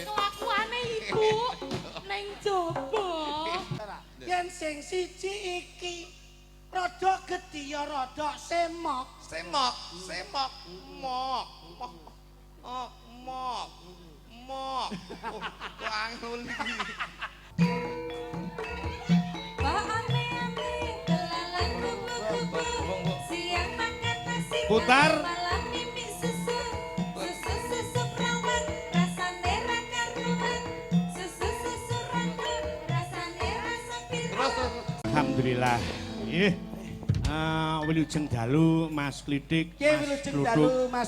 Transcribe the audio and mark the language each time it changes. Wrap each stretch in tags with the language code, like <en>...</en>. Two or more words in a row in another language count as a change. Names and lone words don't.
<jv>Kelakuane ibu ning jaba. Yen sing siji iki rada gedhi ya rada semok. Semok, semok, mok, mok, mok, mok, mok. Oh, kok angel iki.</jv> <id>Siang makan nasi Putar. malam mimi susu</id> <jv>susu rawan rasane ra karuan susu rawan rasane rasa Terus, terus. Alhamdulillah. Nggih. Wilujeng dalu Mas Klidik, Nggih Mas wilujeng Kluthuk. dalu Mas</jv>